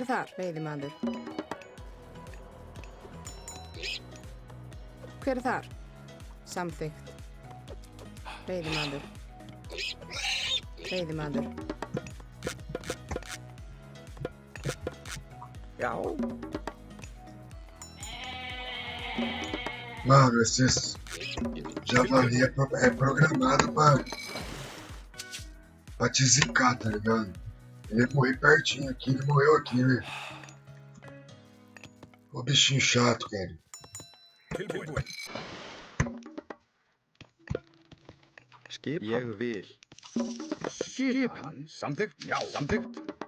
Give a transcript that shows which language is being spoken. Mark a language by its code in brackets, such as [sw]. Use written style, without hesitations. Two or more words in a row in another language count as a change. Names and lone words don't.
[is] Hver er þar, veiðimaður? Hver er þar? Samþykkt. Veiðimaður. Veiðimaður. Já. [pt] Mano, esses javali é programado pra te zicar, tá ligado? Ele ia morrer pertinho aqui, ele morreu aqui, né? Ô bichinho chato, cara. [is] Tilbúin. Skip. Ég vil. Skipan. Samþykkt. Já, samþykkt.